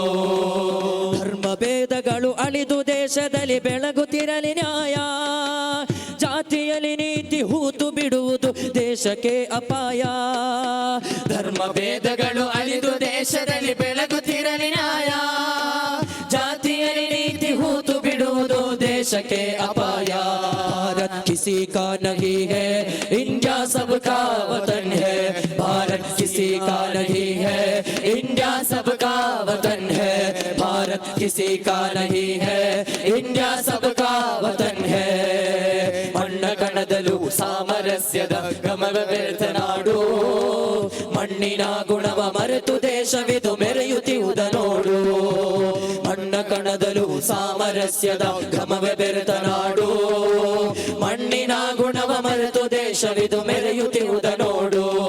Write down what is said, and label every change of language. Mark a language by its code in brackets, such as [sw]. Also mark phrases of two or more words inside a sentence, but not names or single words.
[kn] ಧರ್ಮ ಭೇದಗಳು ಅಳಿದು ದೇಶದಲ್ಲಿ ಬೆಳಗುತ್ತಿರಲಿ ನ್ಯಾಯ, ಜಾತಿಯಲ್ಲಿ ನೀತಿ ಹೂತು ಬಿಡುವುದು ದೇಶಕ್ಕೆ ಅಪಾಯ. ಧರ್ಮ ಭೇದಗಳು ಅಳಿದು ದೇಶದಲ್ಲಿ ಬೆಳಗುತ್ತಿರಲಿ ನ್ಯಾಯ, ಜಾತಿಯಲ್ಲಿ ನೀತಿ ಹೂತು ಬಿಡುವುದು ದೇಶಕ್ಕೆ ಅಪಾಯ. [hi] भारत किसी का नहीं है, इंडिया सबका वतन है. भारत किसी का नहीं है, इंडिया सबका वतन है. भारत किसी का नहीं है, इंडिया सबका वतन है. [kn] ಮಣ್ಣ ಕಣದಲು ಸಾಮರಸ್ಯದ ಘಮವ ಬೆರೆತ ನಾಡು, ಮಣ್ಣಿನ ಗುಣವ ಮರೆತು ದೇಶವಿದು ಮೆರೆಯುತ್ತಿರುವುದ ನೋಡು. ಮಣ್ಣ ಕಣದಲು ಸಾಮರಸ್ಯದ ಘಮವ ಬೆರೆತ ನಾಡು, ಮಣ್ಣಿನ ಗುಣವ ಮರೆತು ದೇಶವಿದು ಮೆರೆಯುತ್ತಿರುವುದ ನೋಡು.